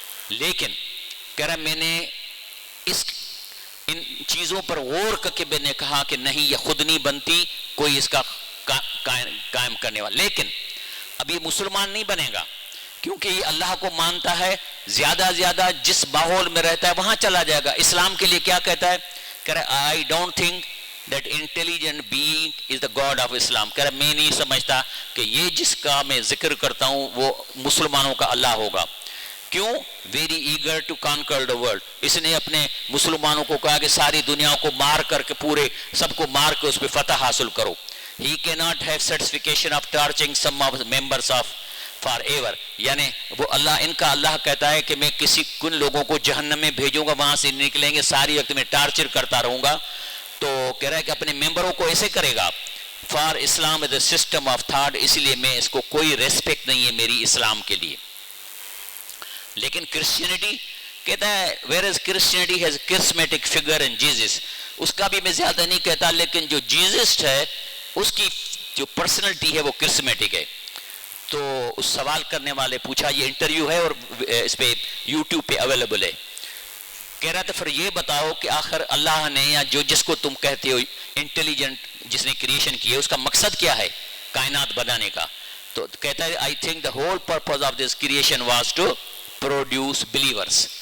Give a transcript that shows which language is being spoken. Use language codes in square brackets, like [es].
[ur] لیکن کہہ رہا میں نے ان چیزوں پر غور کر کے میں نے کہا کہ نہیں، یہ خود نہیں بنتی، کوئی اس کا قائم کرنے والا. لیکن اب یہ مسلمان نہیں بنے گا کیونکہ یہ اللہ کو مانتا ہے، زیادہ جس ماحول میں رہتا ہے وہاں چلا جائے گا. اسلام کے لیے کیا کہتا ہے؟ کہہ رہا [en] I don't think that intelligent being is the God of Islam. [ur] کہہ رہا میں نہیں سمجھتا کہ یہ جس کا میں ذکر کرتا ہوں وہ مسلمانوں کا اللہ ہوگا. کیوں؟ [en] very eager to conquer the world. [ur] اس نے اپنے مسلمانوں کو کہا کہ ساری دنیا کو مار کر کے پورے سب کو مار کے اس پہ فتح حاصل کرو. [en] He cannot have certification of torturing some of the members of forever. [ur] یعنی وہ ان کا اللہ کہتا ہے کہ میں کن لوگوں کو جہنم میں بھیجوں گا، وہاں سے نکلیں گے ساری وقت میں ٹارچر کرتا رہوں گا. تو کہہ رہا ہے کہ اپنے ممبروں کو ایسے کرے گا. [en] for Islam is a system of thought, [ur] اس لیے میں اس کو کوئی ریسپیکٹ نہیں ہے میری اسلام کے لیے. لیکن کرسچینٹی کہتا ہے [en] whereas Christianity has charismatic figure in Jesus. [ur] اس کا بھی میں زیادہ نہیں کہتا، لیکن جو جیزس ہے اس کی جو پرسنلٹی ہے وہ کرسمیٹک ہے. تو اس سوال کرنے والے پوچھا، یہ انٹرویو ہے اور اس پہ یوٹیوب پہ اویلیبل ہے. کہہ رہا تھا پھر یہ بتاؤ کہ آخر اللہ نے یا جو جس کو تم کہتے ہو انٹیلیجنٹ جس نے کریشن کی ہے اس کا مقصد کیا ہے کائنات بنانے کا؟ تو کہتا ہے [en] I think the whole purpose of this creation was to produce believers.